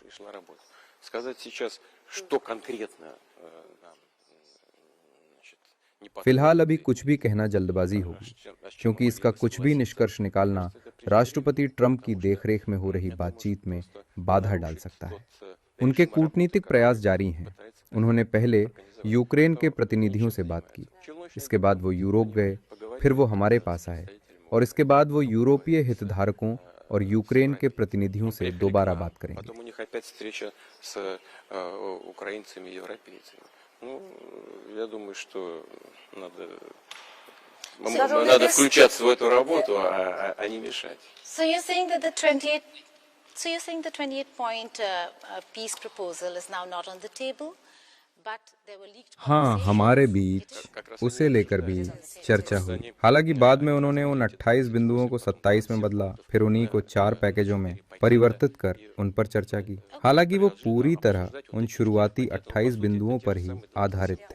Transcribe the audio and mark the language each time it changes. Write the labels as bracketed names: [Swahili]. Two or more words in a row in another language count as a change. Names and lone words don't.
[Hindi] फिलहाल अभी कुछ भी कहना जल्दबाजी होगी, क्योंकि इसका कुछ भी निष्कर्ष निकालना राष्ट्रपति ट्रंप की देखरेख में हो रही बातचीत में बाधा डाल सकता है। उनके कूटनीतिक प्रयास जारी हैं। उन्होंने पहले यूक्रेन के प्रतिनिधियों से बात की, इसके बाद वो यूरोप गए, फिर वो हमारे पास आए, और इसके बाद वो यूरोपीय हितधारकों और यूक्रेन के प्रतिनिधियों से दोबारा बात करेंगे। [Russian] Потом у них опять встреча с украинцами и европейцами. Ну, я думаю, что надо включаться в эту работу, а не мешать. [English] So you're saying that the 28-point peace proposal is now not on the table, but there were leaked [Hindi] हाँ, हमारे बीच उसे लेकर भी चर्चा हुई। हालांकि बाद में उन्होंने उन 28 बिंदुओं को 27 में बदला, फिर उन्हीं को 4 पैकेजों में परिवर्तित कर उन पर चर्चा की। हालांकि वो पूरी तरह उन शुरुआती 28 बिंदुओं पर ही आधारित थे।